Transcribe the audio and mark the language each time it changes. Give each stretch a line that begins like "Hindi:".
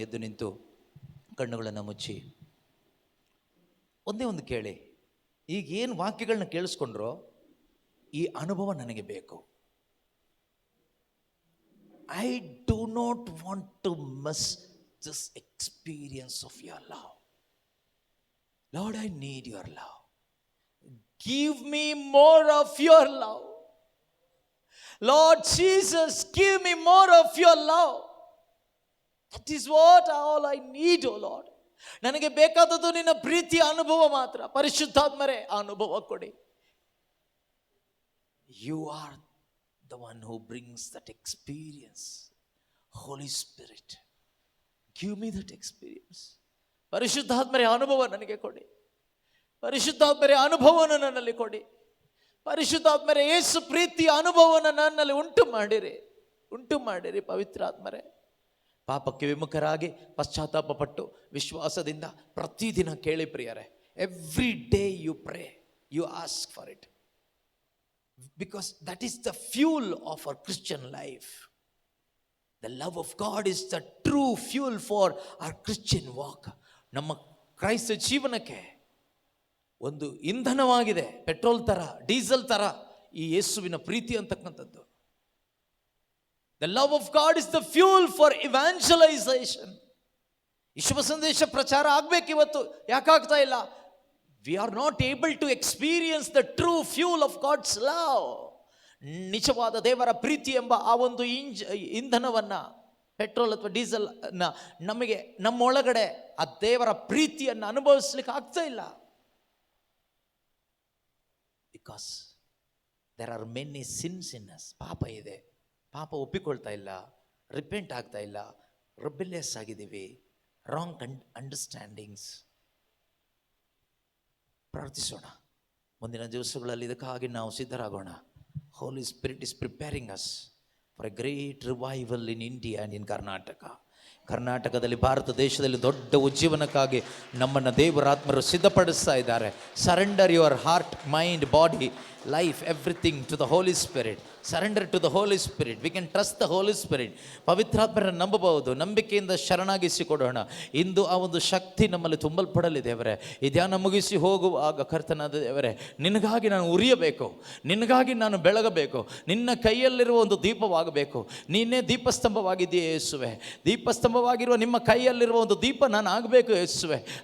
Kannada: ಎದ್ದು ನಿಂತು ಕಣ್ಣುಗಳನ್ನು ಮುಚ್ಚಿ ಒಂದೇ ಒಂದು ಕೇಳಿ, ಈಗ ಏನು ವಾಕ್ಯಗಳನ್ನ ಕೇಳಿಸ್ಕೊಂಡ್ರೋ ಈ ಅನುಭವ ನನಗೆ ಬೇಕು.
English: I do not want to miss this experience of your love. Lord, I need your love. Give me more of your love. Lord Jesus, give me more of your love. That is what all I need, oh Lord.
Kannada: ನನಗೆ ಬೇಕಾದದ್ದು ನಿನ್ನ ಪ್ರೀತಿಯ ಅನುಭವ ಮಾತ್ರ. ಪರಿಶುದ್ಧಾತ್ಮರೇ, ಆ ಅನುಭವ ಕೊಡಿ.
English: You are the one who brings that experience. Holy Spirit, give me that experience.
Kannada: ಪರಿಶುದ್ಧಾತ್ಮರೇ, ಅನುಭವ ನನಗೆ ಕೊಡಿ. ಪರಿಶುದ್ಧಾತ್ಮರೇ, ಅನುಭವವನ್ನು ನನ್ನಲ್ಲಿ ಕೊಡಿ. ಪರಿಶುದ್ಧಾತ್ಮರೇ, ಯೇಸು ಪ್ರೀತಿಯ ಅನುಭವವನ್ನು ನನ್ನಲ್ಲಿ ಉಂಟು ಮಾಡಿರಿ ಪವಿತ್ರಾತ್ಮರೇ. ಪಾಪಕ್ಕೆ ವಿಮುಖರಾಗಿ ಪಶ್ಚಾತ್ತಾಪ ಪಟ್ಟು ವಿಶ್ವಾಸದಿಂದ ಪ್ರತಿದಿನ ಕೇಳಿ ಪ್ರಿಯರೇ.
English: Every day you pray, you ask for it, because that is the fuel of our Christian life. The love of God is the true fuel for our Christian walk.
Kannada: ನಮ್ಮ ಕ್ರೈಸ್ತ ಜೀವನಕ್ಕೆ ಒಂದು ಇಂಧನವಾಗಿದೆ. ಪೆಟ್ರೋಲ್ ಥರ, ಡೀಸೆಲ್ ಥರ ಈ ಯೇಸುವಿನ ಪ್ರೀತಿ ಅಂತಕ್ಕಂಥದ್ದು.
English: The love of God is the fuel for evangelization.
Kannada: ಈ ಶುಭ ಸಂದೇಶ ಪ್ರಚಾರ ಆಗಬೇಕು ಇವತ್ತು. ಯಾಕಾಗ್ತಾ ಇಲ್ಲ?
English: We are not able to experience the true fuel of God's love.
Kannada: ನಿಜವಾದ ದೇವರ ಪ್ರೀತಿ ಎಂಬ ಆ ಒಂದು ಇಂಧನವನ್ನು, ಪೆಟ್ರೋಲ್ ಅಥವಾ ಡೀಸೆಲ್ ನಮಗೆ ನಮ್ಮೊಳಗಡೆ ಆ ದೇವರ ಪ್ರೀತಿಯನ್ನು ಅನುಭವಿಸ್ಲಿಕ್ಕೆ ಆಗ್ತಾ ಇಲ್ಲ.
English: Because there are many sins in us.
Kannada: ಪಾಪ ಇದೆ, ಪಾಪ ಒಪ್ಪಿಕೊಳ್ತಾ ಇಲ್ಲ, ರಿಪೆಂಟ್ ಆಗ್ತಾ ಇಲ್ಲ, ರೆಬೆಲಿಯಸ್ ಆಗಿದ್ದೀವಿ, ರಾಂಗ್ ಅಂಡರ್ಸ್ಟ್ಯಾಂಡಿಂಗ್ಸ್. ಪ್ರಾರ್ಥಿಸೋಣ. ಮುಂದಿನ ದಿವಸಗಳಲ್ಲಿ ಇದಕ್ಕಾಗಿ ನಾವು ಸಿದ್ಧರಾಗೋಣ.
English: Holy Spirit is preparing us for a great revival in India and in Karnataka.
Kannada: ಕರ್ನಾಟಕದಲ್ಲಿ, ಭಾರತ ದೇಶದಲ್ಲಿ ದೊಡ್ಡ ಉಜ್ಜೀವನಕ್ಕಾಗಿ ನಮ್ಮನ್ನು ದೇವರಾತ್ಮರು ಸಿದ್ಧಪಡಿಸ್ತಾ ಇದ್ದಾರೆ.
English: Surrender your heart, mind, body, life, everything to the Holy Spirit. Surrender to the Holy Spirit. We can trust the Holy Spirit.
Kannada: ಪವಿತ್ರಾತ್ಮರನ್ನು ನಂಬಬಹುದು. ನಂಬಿಕೆಯಿಂದ ಶರಣಾಗಿಸಿಕೊಡೋಣ. ಇಂದು ಆ ಒಂದು ಶಕ್ತಿ ನಮ್ಮಲ್ಲಿ ತುಂಬಲ್ಪಡಲಿ ದೇವರೇ. ಈ ಧ್ಯಾನ ಮುಗಿಸಿ ಹೋಗುವಾಗ ಕರ್ತನಾದ ದೇವರೇ, ನಿನಗಾಗಿ ನಾನು ಉರಿಯಬೇಕು, ನಿನಗಾಗಿ ನಾನು ಬೆಳಗಬೇಕು, ನಿನ್ನ ಕೈಯಲ್ಲಿರುವ ಒಂದು ದೀಪವಾಗಬೇಕು. ನೀನೇ ದೀಪಸ್ತಂಭವಾಗಿದ್ದೀಯ ಯೇಸುವೆ. ದೀಪಸ್ತಂಭವಾಗಿರುವ ನಿಮ್ಮ ಕೈಯಲ್ಲಿರುವ ಒಂದು ದೀಪ ನಾನು ಆಗಬೇಕು ಯೇಸುವೆ.